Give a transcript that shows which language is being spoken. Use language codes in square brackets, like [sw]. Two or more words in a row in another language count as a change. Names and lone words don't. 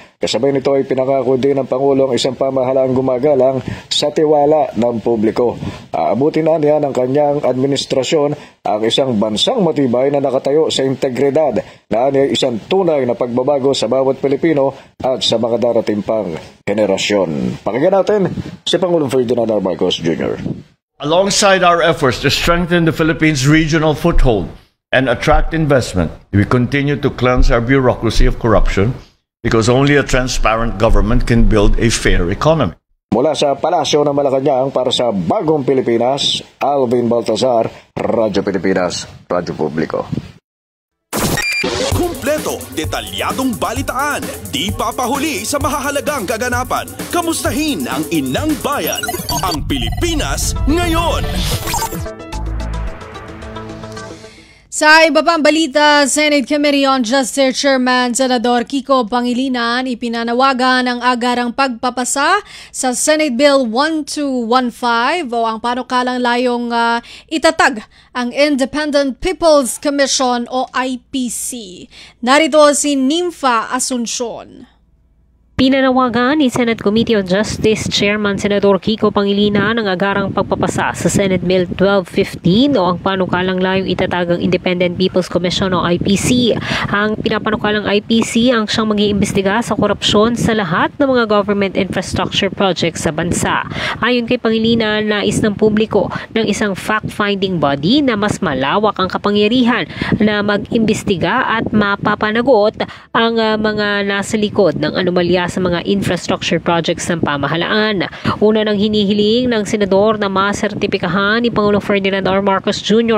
[tl] Kasabay nito ay pinangako din ng Pangulo ang isang pamahalaang gumagalang sa tiwala ng publiko. Aabutin na niya ng kanyang administrasyon ang isang bansang matibay na nakatayo sa integridad na ay isang tunay na pagbabago sa bawat Pilipino at sa mga darating pang henerasyon. Pakinggan natin si Pangulong Ferdinand R. Marcos Jr. [en] Alongside our efforts to strengthen the Philippines' regional foothold and attract investment, we continue to cleanse our bureaucracy of corruption because only a transparent government can build a fair economy. [tl] Mula sa Palasyo ng Malacanang para sa Bagong Pilipinas, Alvin Baltazar, Radyo Pilipinas, Radyo Publiko. Kumpleto, detalyadong balitaan, di papahuli sa mahahalagang kaganapan. Kamustahin ang inang bayan, ang Pilipinas Ngayon. Sa iba pang balita, Senate Committee on Justice Chairman Senador Kiko Pangilinan ipinanawagan ang agarang pagpapasa sa Senate Bill 1215 o ang panukalang layong itatag ang Independent People's Commission o IPC. Narito si Nympha Asuncion. Pinanawagan ni Senate Committee on Justice Chairman Senador Kiko Pangilinan ang agarang pagpapasa sa Senate Bill 1215 o ang panukalang layong itatag ang Independent People's Commission o IPC. Ang pinapanukalang IPC ang siyang mag-iimbestiga sa korupsyon sa lahat ng mga [en] government infrastructure projects [tl] sa bansa. Ayon kay Pangilinan, nais ng publiko ng isang [en] fact-finding body [tl] na mas malawak ang kapangyarihan na mag-imbestiga at mapapanagot ang mga nasa likod ng anomalya sa mga [en] infrastructure projects [tl] ng pamahalaan. Una nang hinihiling ng senador na masertipikahan ni Pangulong Ferdinand R. Marcos Jr.